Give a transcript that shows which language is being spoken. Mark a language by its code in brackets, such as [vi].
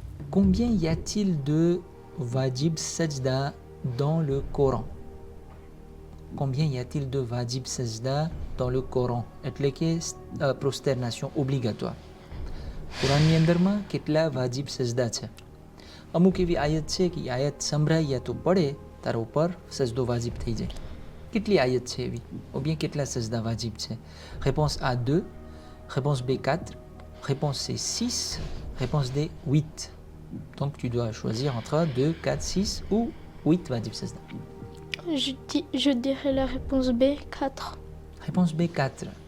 [fr] Combien y a-t-il de wajib sajda dans le Coran? Combien y a-t-il de wajib sajda dans le Coran? [gu] એટલે કે [fr] prosternation obligatoire. [gu] કુરાનની અંદરમાં કેટલા વાજિબ સજદા છે? અમુક એવી આયત છે કે આયત સંભળાઈ યા તો પડે તારા ઉપર સજદો વાજિબ થઈ જાય. કેટલી આયત છે એવી? [fr] ou bien [gu] કેટલા સજદા વાજિબ છે? [fr] Réponse A 2, réponse B 4, réponse C 6, réponse D 8. Donc tu dois choisir entre 2, 4, 6 ou 8 wajib sajda. Je dirais la réponse B, 4. Réponse B 4.